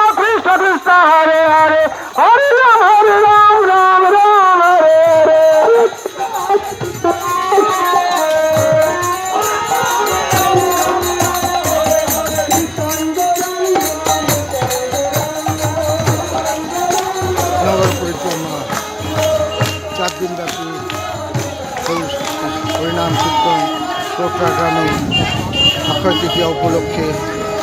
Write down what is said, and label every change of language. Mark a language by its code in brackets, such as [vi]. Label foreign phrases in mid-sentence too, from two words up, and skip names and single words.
[sa] कृष्ण कृष्ण हरे हरे हरे राम राम राम हरे [bn] নগর পরিক্রমা 4 দিন ব্যাপী হরিনাম কীর্তন পোখরা গ্রামে অক্ষয় তৃতীয়া উপলক্ষে